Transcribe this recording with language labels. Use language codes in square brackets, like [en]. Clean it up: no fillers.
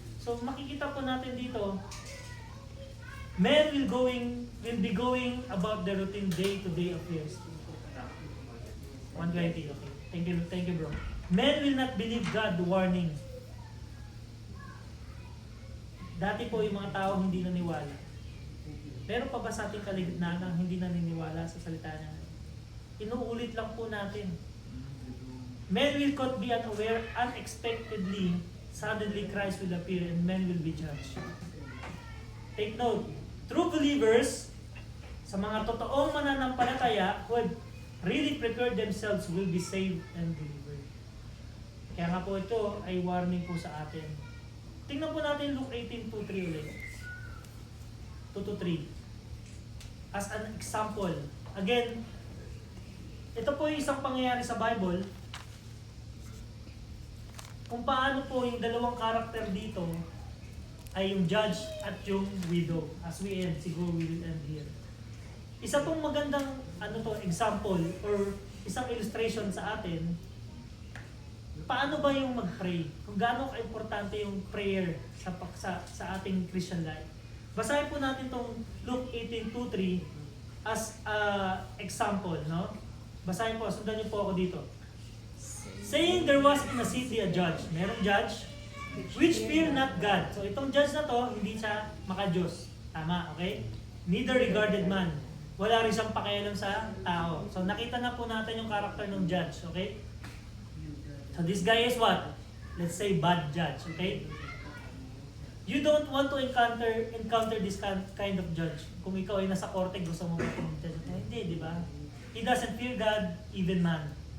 [tl] So makikita po natin dito, [en] men will be going about their routine day-to-day affairs. 120, okay. Thank you bro. Men will not believe God warning. [tl] Dati po yung mga tao hindi naniwala. Meron pa ba sa ating kaligtaan ang hindi naniniwala sa salita niya? Inuulit lang po natin. [en] Men will not be unaware, unexpectedly, suddenly Christ will appear and men will be judged. Take note, true believers, [tl] sa mga totoong mananampalataya [en] who have really prepared themselves will be saved and delivered. [tl] Kaya nga po ito ay warning po sa atin. Tingnan po natin Luke 18:2-3 ulit. 2-3. [en] As an example. [tl] Again, ito po yung isang pangyayari sa Bible kung paano po yung dalawang karakter dito ay yung judge at yung widow. [en] As we end, siguro we will end here. [tl] Isa pong magandang example or isang illustration sa atin, paano ba yung mag-pray? Kung gaano ka-importante yung prayer sa ating Christian life. Basahin po natin tong Luke 18:2-3 as example, no? Basahin po, sundan niyo po ako dito. [en] Saying there was in a city a judge. Merong judge which fear not God. [tl] So itong judge na to, hindi siya maka-Diyos. Tama, okay? [en] Neither regarded man. [tl] Wala rin siyang pakialam sa tao. So nakita na po natin yung character ng judge, okay? [en] So this guy is what? Let's say bad judge, okay? You don't want to encounter this kind of judge. [tl] Kung ikaw ay nasa korte, gusto mo mag-judge. Hindi, di ba? [en] He doesn't fear God, even man.